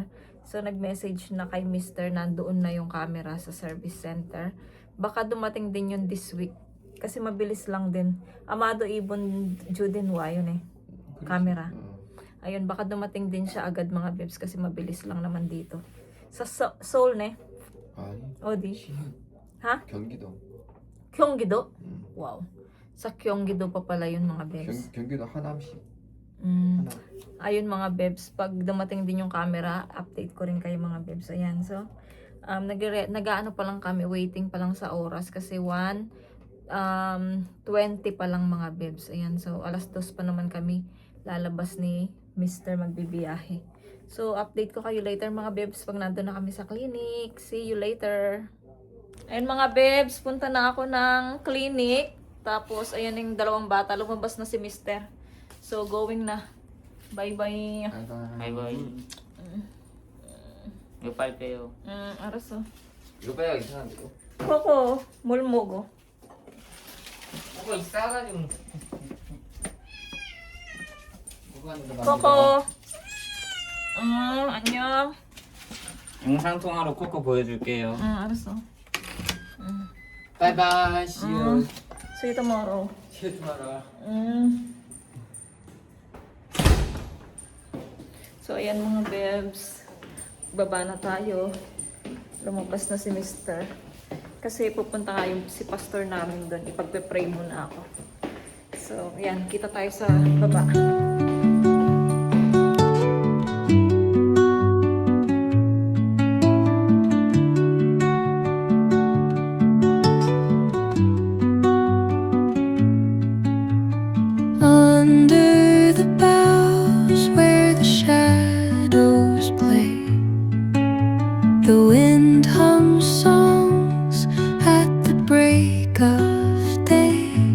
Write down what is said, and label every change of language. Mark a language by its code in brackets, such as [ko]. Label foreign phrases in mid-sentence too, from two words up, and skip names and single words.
[tl] So nag-message na kay Mr. nandoon na yung camera sa service center. Baka dumating din yun [en] this week. [tl] Kasi mabilis lang din. Amado Ibon Judinwa yun camera. Ayun, baka dumating din siya agad mga babes kasi mabilis lang naman dito. Sa Seoul [ko] 아니. 어디? Ha? 경기도. [tl] Gyeonggi-do? Wow. Sa Gyeonggi-do pa pala yun mga babes. [ko] 경기도 하남시. 하남. [tl] Ayun mga babes, pag dumating din yung camera, update ko rin kayo mga babes. Ayan, so nag-aano pa lang kami, waiting pa lang sa oras kasi 1:20 pa lang mga babes. Ayan, so 2:00 pa naman kami lalabas ni Mr. magbibiyahe. So, update ko kayo later mga babes pag nandun na kami sa clinic. [en] See you later. [tl] Ayun mga babes, punta na ako ng clinic. Tapos, ayan yung 2 bata. Lumabas na si Mr. So, going na. [en] Bye-bye. [ko] 바이바이. 이거 빨리 빼요. 알았어. 이거 빼야 이상한데요? 코코, 뭘 먹어? 그거 싸가지고. 코코. 안녕. 영상 통화로 코코 보여줄게요. 알았어. 바이바이. [en] See you. See you tomorrow. See you tomorrow. [tl] So, ayan mga babes. Baba na tayo. Lumabas na si Mr. Kasi pupunta nga si pastor namin doon. Ipagpe-pray muna ako. So, ayan. Kita tayo sa baba. [en] Under the boughs where the shadows play, the wind hums songs at the break of day.